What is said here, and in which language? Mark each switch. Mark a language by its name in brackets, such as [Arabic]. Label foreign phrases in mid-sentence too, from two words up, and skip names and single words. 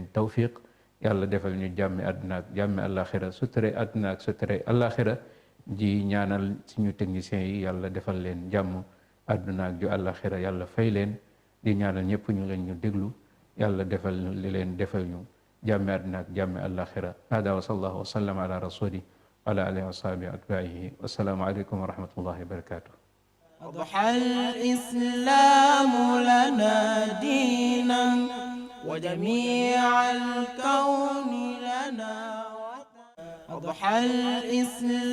[Wolof] tawfiq yàlla defal ñu jàmmi àdduna ak jàmmi àllaxira suture àdduna ak suture àllaxira di ñaanal suñu techniciens yi yàlla defal leen jàmm àdduna ak ju àllaxira yàlla fay leen di ñaanal ñëpp ñu leen ñu déglu yàlla defal leen defal ñu jàmmi àdduna ak jàmmi àllaxira [Arabic] هذا وصلى الله وسلم على رسوله وعلى آله وصحبه أتباعه والسلام عليكم ورحمة الله وبركاته أضحى الإسلام لنا دينا وجميع الكون لنا وطنا أضحى الإسلام